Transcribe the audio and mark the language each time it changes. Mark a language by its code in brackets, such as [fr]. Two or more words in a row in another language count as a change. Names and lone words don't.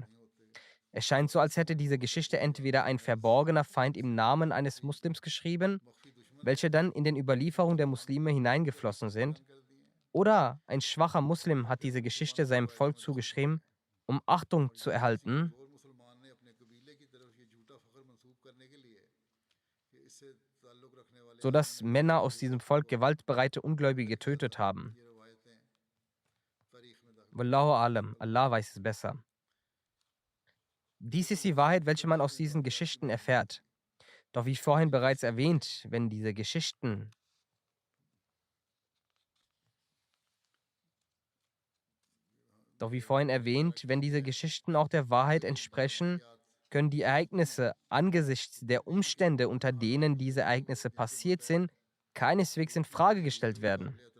[de] Es scheint so, als hätte diese Geschichte entweder ein verborgener Feind im Namen eines Muslims geschrieben, welche dann in den Überlieferungen der Muslime hineingeflossen sind, oder ein schwacher Muslim hat diese Geschichte seinem Volk zugeschrieben, um Achtung zu erhalten, sodass Männer aus diesem Volk gewaltbereite Ungläubige getötet haben. [ar] والله أعلم, [de] Allah weiß es besser. Dies ist die Wahrheit, welche man aus diesen Geschichten erfährt. Doch wie vorhin bereits erwähnt, wenn diese Geschichten auch der Wahrheit entsprechen, können die Ereignisse angesichts der Umstände, unter denen diese Ereignisse passiert sind, keineswegs in Frage gestellt werden.